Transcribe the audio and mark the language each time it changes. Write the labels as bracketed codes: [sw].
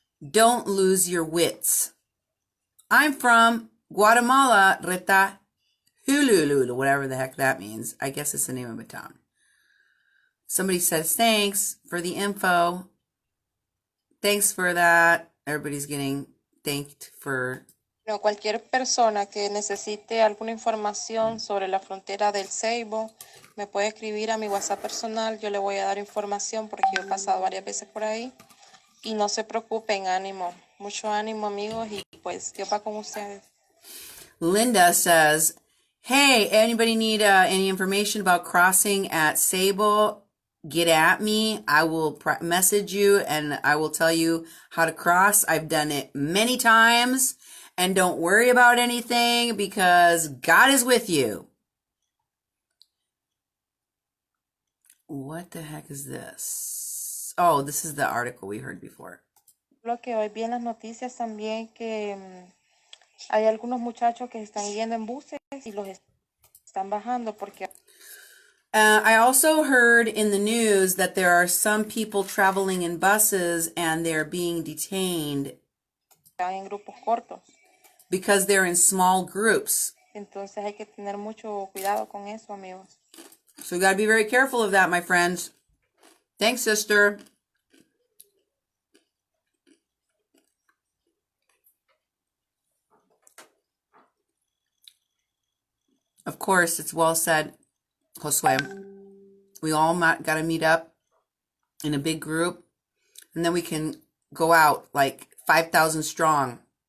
[en] Don't lose your wits. I'm from Guatemala, Reta Hululu, whatever the heck that means. I guess it's the name of a town. Somebody says, thanks for the info. Thanks for that. Everybody's getting thanked for... [es] No, cualquier persona que necesite alguna información sobre la frontera del Seibo, me puede escribir a mi WhatsApp personal. Yo le voy a dar información porque yo he pasado varias veces por ahí. Y no se preocupen, ánimo. Mucho ánimo, amigos, y pues Dios va con ustedes. [en] Linda says, hey, anybody need any information about crossing at Sabo? Get at me. I will message you and I will tell you how to cross. I've done it many times. And don't worry about anything because God is with you. What the heck is this? Oh, this is the article we heard before. [es] Lo que hoy vi en las noticias también que hay algunos muchachos que están yendo en buses y los están bajando porque... [en] I also heard in the news that there are some people traveling in buses and they're being detained [es] en grupos cortos. [en] Because they're in small groups. [es] Entonces hay que tener mucho cuidado con eso, amigos. [en] So we got to be very careful of that, my friends. Thanks, sister. Of course, it's well said, Josue. We all got to meet up in a big group, and then we can go out like 5,000 strong.